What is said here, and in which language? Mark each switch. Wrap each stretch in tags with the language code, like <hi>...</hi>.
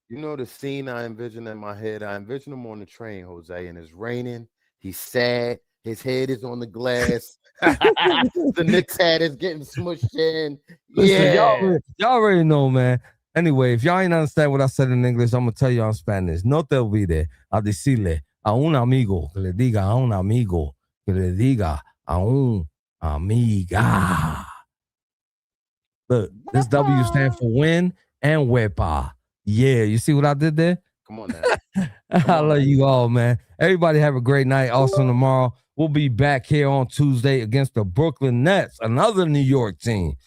<en>You know the scene I envision in my head? I envision him on the train, Jose, and it's raining. He's sad. His head is on the glass. The Knicks hat is getting smushed in. Listen, y'all already know, man. Anyway, if y'all ain't understand what I said in English, I'm going to tell you in Spanish.</en> <es>No te olvide a decirle a un amigo que le diga a un amigo que le diga a un amiga.</es> <en>Look, this W stands for win and wepa. Yeah, you see what I did there? Come on now. I love you all, man. Everybody have a great night. Also tomorrow, we'll be back here on Tuesday against the Brooklyn Nets, another New York team.</en>